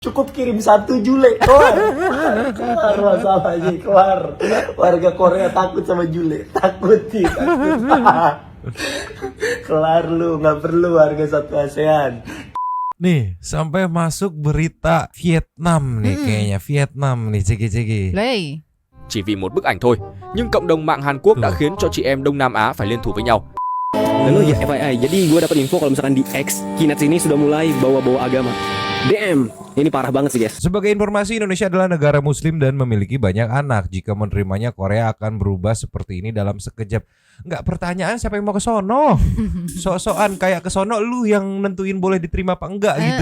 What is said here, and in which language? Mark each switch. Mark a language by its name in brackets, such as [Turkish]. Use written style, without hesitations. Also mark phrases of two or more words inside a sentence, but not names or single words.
[Indonesian] Cukup kirim 1 Jule, keluar masalahnya, keluar. Warga Korea takut sama Jule, takut. Kelar lu, nggak perlu warga satu ASEAN. Nih, sampai masuk berita Vietnam nih kayaknya. Vietnam nih, ceki-ceki. [Vietnamese] Đây. Chỉ vì một bức ảnh thôi, nhưng cộng đồng mạng Hàn Quốc đã khiến cho chị em Đông Nam Á phải liên thủ với nhau. [Indonesian] Lalu ya FYI, jadi gue dapat info kalau misalkan di X, Kinets ini sudah mulai bawa-bawa agama. Damn, ini parah banget sih guys. Sebagai informasi, Indonesia adalah negara muslim dan memiliki banyak anak. Jika menerimanya, Korea akan berubah seperti ini dalam sekejap. Nggak, pertanyaan siapa yang mau ke sono? Sok-sokan kayak ke sono lu yang nentuin boleh diterima apa enggak gitu.